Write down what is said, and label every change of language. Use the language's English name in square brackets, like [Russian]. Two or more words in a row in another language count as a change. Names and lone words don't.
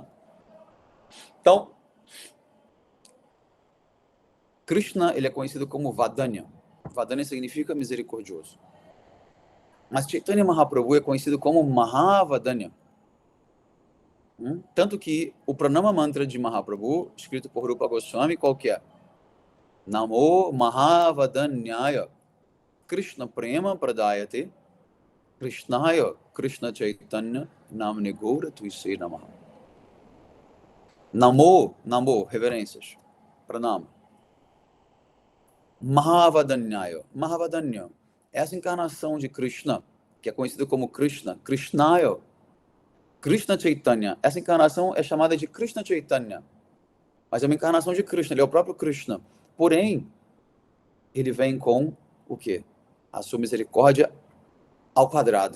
[Portuguese] Então, Krishna ele é conhecido como Vadanya. Vadanya significa misericordioso. Mas Chaitanya Mahaprabhu é conhecido como Mahavadanya. Tanto que o Pranama Mantra de Mahaprabhu, escrito por Rupa Goswami, qual que é? [Sanskrit] नमो महावदान्याय कृष्ण प्रेम प्रदायते कृष्णाय कृष्ण चैतन्य नाम्ने गौर त्विषे नमः. [Portuguese] Namo, reverências, Pranama. [Sanskrit] महावदान्याय, महावदान्य, [Portuguese] essa encarnação de Krishna, que é conhecida como Krishna, Krishnaya, Krishna Chaitanya, essa encarnação é chamada de Krishna Chaitanya, mas é uma encarnação de Krishna, ele é o próprio Krishna. Porém, ele vem com o quê? A sua misericórdia ao quadrado.